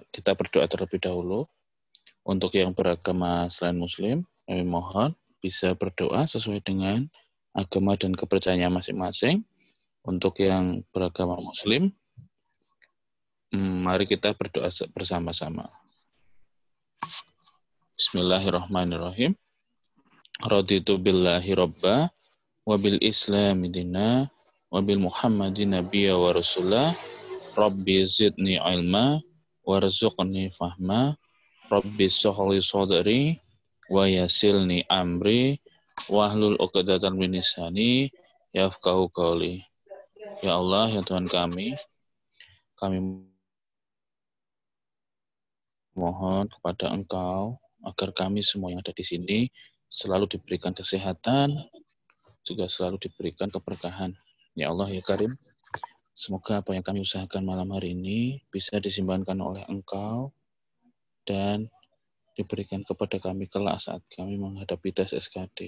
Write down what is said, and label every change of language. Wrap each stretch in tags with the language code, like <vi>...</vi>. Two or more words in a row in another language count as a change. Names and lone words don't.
<id>Kita berdoa terlebih dahulu. Untuk yang beragama selain Muslim, kami mohon bisa berdoa sesuai dengan agama dan kepercayaan masing-masing. Untuk yang beragama Muslim, mari kita berdoa bersama-sama.</id> <ar>بسم الله الرحمن الرحيم. رضيت بالله ربا وبالإسلام دينا وبمحمد نبيا ورسولا رب زدني علما وارزقني فهما, رب اشرح لي صدري ويسر لي أمري واحلل عقدة من لساني يفقهوا قولي.</ar> <id>Ya Allah, ya Tuhan kami mohon kepada Engkau agar kami semua yang ada di sini selalu diberikan kesehatan, juga selalu diberikan keberkahan. Ya Allah, ya Karim, semoga apa yang kami usahakan malam hari ini bisa disimpankan oleh Engkau dan diberikan kepada kami kelak saat kami menghadapi tes SKD.</id>